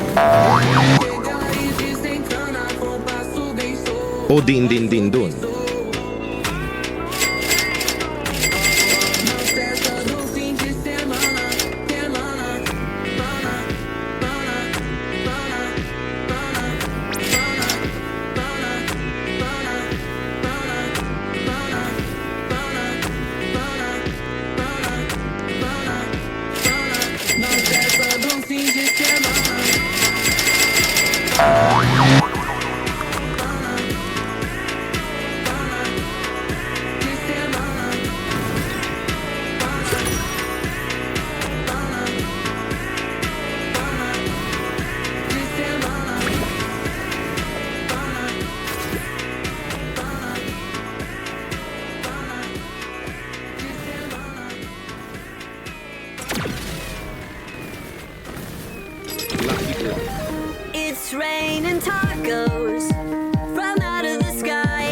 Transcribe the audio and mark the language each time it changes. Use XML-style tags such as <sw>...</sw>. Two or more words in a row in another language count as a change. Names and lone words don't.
<pt>Chega e desencana com passo bem sou. O din din din dun. Na festa do fim de semana, semana, pana, pana, pana, pana, pana, pana, pana, pana, pana, pana, pana, pana, na festa do fim de semana. De semana. De semana.</pt> <en>Lucky block. It's raining tacos from out of the sky.</en>